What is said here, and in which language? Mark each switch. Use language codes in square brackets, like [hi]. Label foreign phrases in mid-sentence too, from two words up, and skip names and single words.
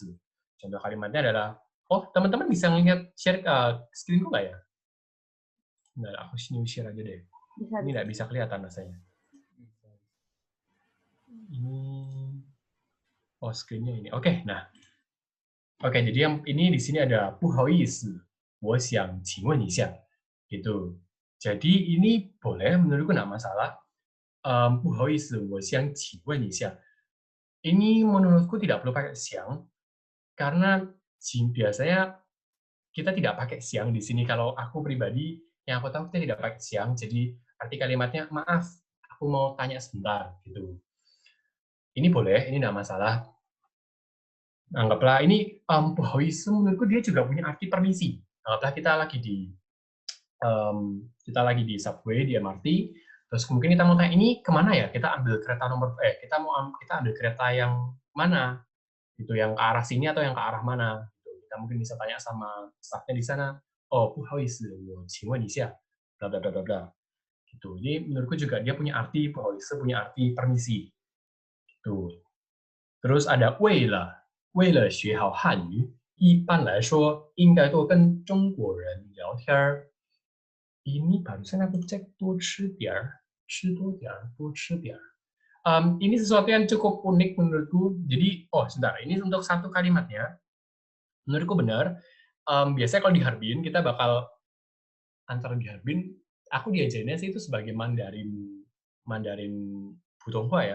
[id] Contoh kalimatnya adalah, oh teman-teman bisa ngelihat [en] share screen- [id] ku nggak ya? Nah, aku share aja deh. Ini nggak bisa kelihatan rasanya. Oh, screen-nya ini. Oke, nah. Oke, jadi yang ini di sini ada [zh] 不好意思，我想请问一下. [id] Gitu. Jadi ini boleh, menurutku nggak masalah. [zh] 不好意思，我想请问一下. [id] Ini menurutku tidak perlu pakai siang, karena biasanya kita tidak pakai siang di sini. Kalau aku pribadi, yang aku tahu kita tidak pakai siang, jadi arti kalimatnya, maaf, aku mau tanya sebentar. Gitu. Ini boleh, ini tidak masalah. Anggaplah ini puhawis, menurutku dia juga punya arti permisi. Anggaplah kita lagi di subway, di MRT, terus mungkin kita mau tanya ini kemana ya? Kita ambil kita ambil kereta yang mana? Gitu, yang ke arah sini atau yang ke arah mana? Gitu. Kita mungkin bisa tanya sama staffnya di sana. [zh] Oh, 不好意思，我请问一下, [id] bla bla bla bla bla. Gitu. Jadi menurutku juga dia punya arti, [zh] 不好意思 [id] punya arti permisi. Gitu. Terus ada [zh] 为了学好汉语，一般来说应该多跟中国人聊天儿。 [id] Ini barusan aku cek [zh] 多吃点儿，吃多点儿，多吃点儿. [id] Ini sesuatu yang cukup unik menurutku. Jadi, sebentar, ini untuk satu kalimatnya. Menurutku benar. Biasanya kalau di Harbin, kita bakal antara di Harbin, aku diajarinnya sih itu sebagai Mandarin Putonghua ya.